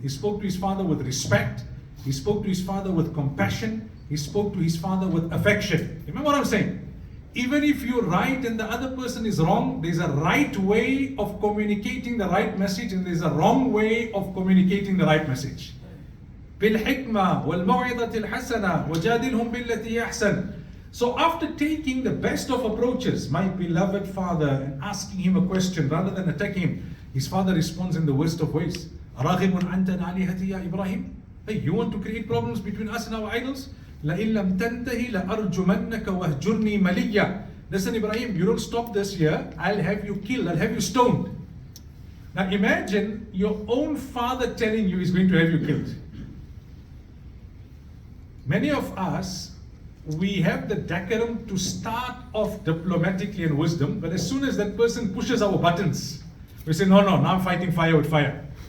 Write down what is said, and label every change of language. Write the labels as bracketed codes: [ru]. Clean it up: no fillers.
[en] He spoke to his father with respect. He spoke to his father with compassion. He spoke to his father with affection. Remember what I'm saying? Even if you're right and the other person is wrong, there's a right way of communicating the right message and there's a wrong way of communicating the right message. [ar] بالحكمة والموعظة الحسنة وجادلهم بالتي أحسن. [en] So after taking the best of approaches, my beloved father, and asking him a question rather than attacking him, his father responds in the worst of ways. [ar] أراغب أنت عن آلهتي يا إبراهيم? [en] Hey, you want to create problems between us and our idols? [ar] لئن لم تنتهي لأرجمنك وهجرني مليا. [en] Listen, Ibrahim, you don't stop this here, I'll have you killed, I'll have you stoned. Now imagine your own father telling you he's going to have you killed. Many of us, we have the decorum to start off diplomatically and wisdom, but as soon as that person pushes our buttons, we say, no, now I'm fighting fire with fire.